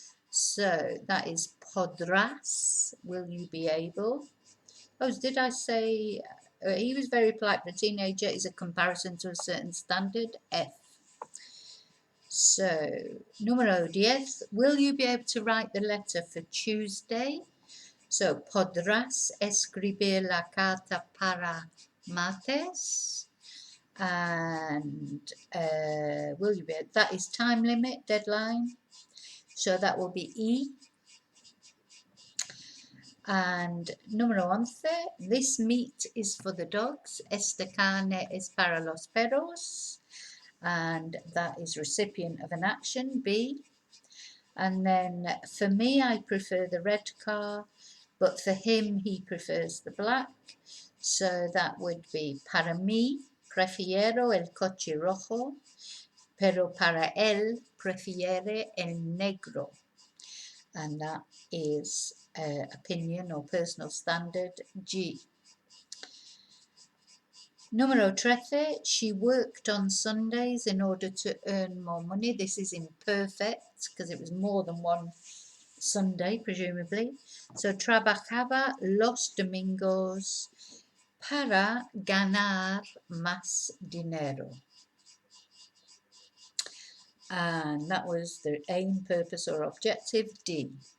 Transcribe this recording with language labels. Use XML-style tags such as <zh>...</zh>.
<en>So that is podrás. Will you be able? Oh, did I say he was very polite for a teenager is a comparison to a certain standard, F. So, número 10. Will you be able to write the letter for Tuesday?</en> <es>So, podrás escribir la carta para martes.</es> <en>And will you be able, that is time limit, deadline. So that will be E. And número 11, this meat is for the dogs.</en> <es>Esta carne es para los perros.</es> <en>And that is recipient of an action, B. And then for me, I prefer the red car, but for him, he prefers the black. So that would be</en> <es>para mí, prefiero el coche rojo, pero para él, prefiere el negro.</es> <en>And that is opinion or personal standard, G. Número 13, she worked on Sundays in order to earn more money. This is imperfect because it was more than one Sunday, presumably.</en> <es>So, trabajaba los domingos para ganar más dinero.</es> <en>And that was the aim, purpose, or objective, D.</en>